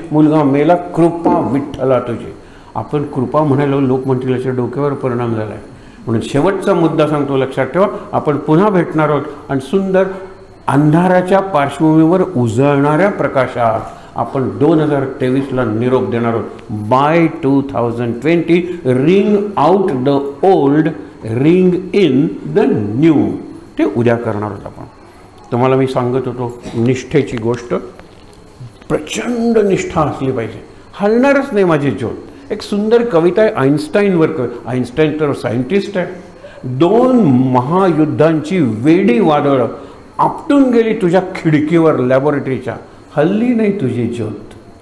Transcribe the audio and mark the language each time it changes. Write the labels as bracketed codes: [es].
[mr] मुलगा मेला, कृपा विठ्ठला तुझी. आपण कृपा म्हणायला लोक म्हणतील याच्या डोक्यावर परिणाम झाला आहे. म्हणून शेवटचा मुद्दा सांगतो, लक्षात ठेवा. आपण पुन्हा भेटणार आहोत आणि सुंदर अंधाराच्या पार्श्वभूमीवर उजळणाऱ्या प्रकाशात आपण 2023ला निरोप देणार आहोत. [en] Bye 2020 ring out the old, ring in the new. [mr] ते उद्या करणार आहोत आपण. तुम्हाला मी सांगत होतो निष्ठेची गोष्ट. प्रचंड निष्ठा असली पाहिजे, हलणारच नाही माझी ज्योत. एक सुंदर कविता आहे आईन्स्टाईनवर. आईन्स्टाईन तर सायंटिस्ट आहे. 2 महायुद्धांची वेडी वादळं आपटून गेली तुझ्या खिडकीवर लॅबोरेटरीच्या, हल्ली नाही तुझी ज्योत.